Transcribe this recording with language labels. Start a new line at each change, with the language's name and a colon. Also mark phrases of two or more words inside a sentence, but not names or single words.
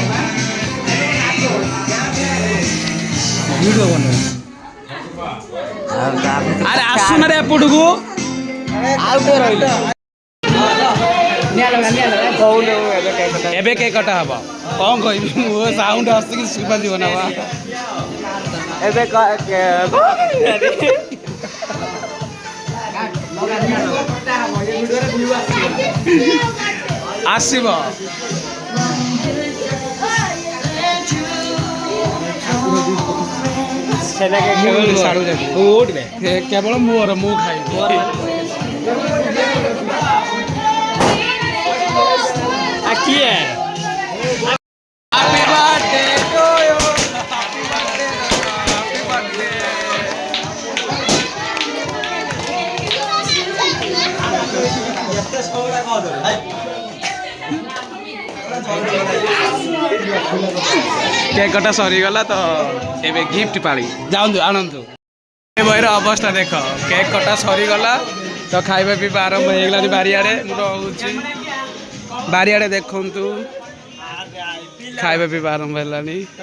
Odia: अरे ଆରେ ଆସୁନ ରେ ଏପଟକୁ ଏବେ କେକ୍ କଟା ହବ କ'ଣ କହିବି ମୁଁ ସାଉଣ୍ଡ ଆସିକି ଶୁଭାଯିବ ନା ବା ଏବେ ଆସିବ କେବଳ ମୋର ମୁଁ ଖାଇବି କିଏ
English: Happy birthday to you. Happy birthday. Happy birthday.
Odia: କେକ୍ କଟା ସରିଗଲା ତ ଏବେ ଗିଫ୍ଟ ପାଳି ଯାଆନ୍ତୁ ଆଣନ୍ତୁ ଏ ବହିର ଅବସ୍ଥା ଦେଖ କେକ୍ କଟା ସରିଗଲା ତ ଖାଇବା ପିଇବା ଆରମ୍ଭ ହେଇଗଲାଣି ବାରିଆଡ଼େ ମୁଁ ରହୁଛି ବାରିଆଡ଼େ ଦେଖନ୍ତୁ ଖାଇବା ପିଇବା ଆରମ୍ଭ ହେଲାଣି